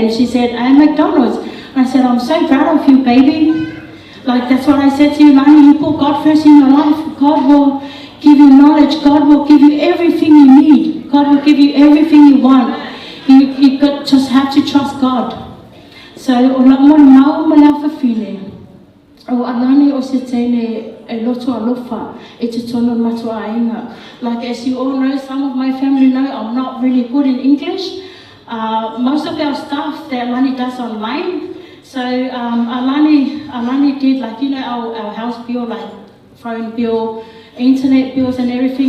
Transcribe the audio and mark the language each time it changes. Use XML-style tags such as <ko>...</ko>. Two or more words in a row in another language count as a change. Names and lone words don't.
<en>And she said, "I'm McDonald's." I said, "I'm so proud of you, baby." Like that's what I said to you, Lani, you put God first in your life. God will give you knowledge. God will give you everything you need. God will give you everything you want. You just have to trust God. So,</en> <sm>o la mo mau ma la fafine. O alani o se tene e loto alofa e te tono matua ainga.</sm> <en>Like as you all know, some of my family know I'm not really good in English. Most of our stuff that Alani does online. So Alani did like, you know, our house bill, like phone bill, internet bills and everything.</en>